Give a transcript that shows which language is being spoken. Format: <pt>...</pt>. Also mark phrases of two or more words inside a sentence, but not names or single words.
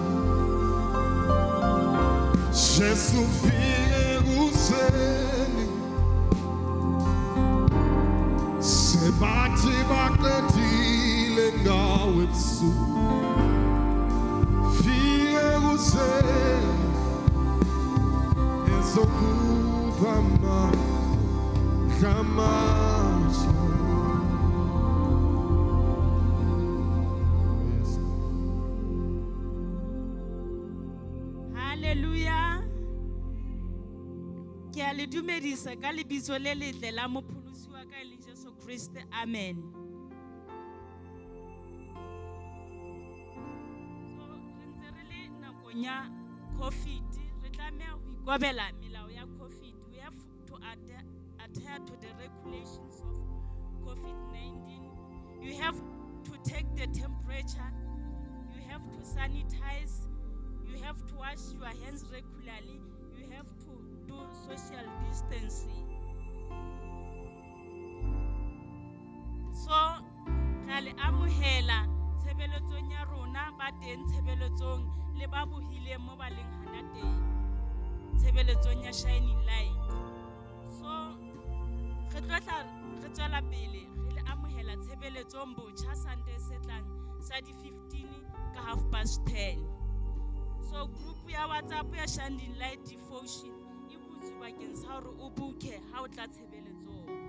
<zu>Jesu fike useni Sebathi baqedile ngawe ebusuku fike useni azokupha amandla amatsha Hallelujah.</zu> <st>Ke a le dumedisa ka lebitso le letle la mopholosi wa ka le Jesu Kriste. Amen. So re ntse re le nakong ya COVID, re tlameha ho ikobela melao ya COVID.</st> <en>We have to adhere to the regulations of COVID-19. You have to take the temperature. You have to sanitize. You have to wash your hands regularly. You have to do social distancing.</en> <st>So, kale amohela tshebeletsong ya rona ba teng tshebeletsong le ba bohile mo ba leng hana teng tshebeletsong ya shining light. So, re tswela pele re le amohela tshebeletsong botjha Sunday se tlang sa di 15 ka 10:30. So group ya WhatsApp ya Shining Light Devotion e butse bakeng sa hore o buke ha o tla tshebeletsong.</st>